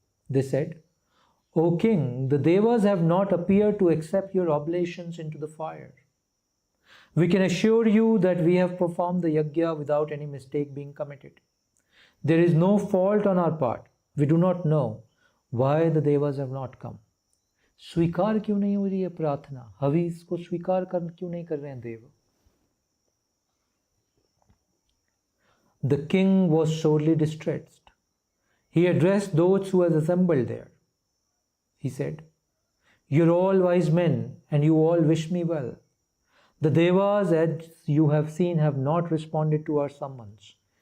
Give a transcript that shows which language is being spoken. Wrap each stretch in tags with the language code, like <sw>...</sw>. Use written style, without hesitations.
<en>They said, "O king, the Devas have not appeared to accept your oblations into the fire. We can assure you that we have performed the yajna without any mistake being committed. There is no fault on our part. We do not know why the Devas have not come."</en> <hi>स्वीकार क्यों नहीं हो रही है प्रार्थना? हवीस को स्वीकार क्यों नहीं कर रहे हैं देव?</hi> <en>The king was sorely distressed. He addressed those who had assembled there. He said, "You're all wise men, and you all wish me well. The Devas, as you have seen, have not responded to our summons.</en>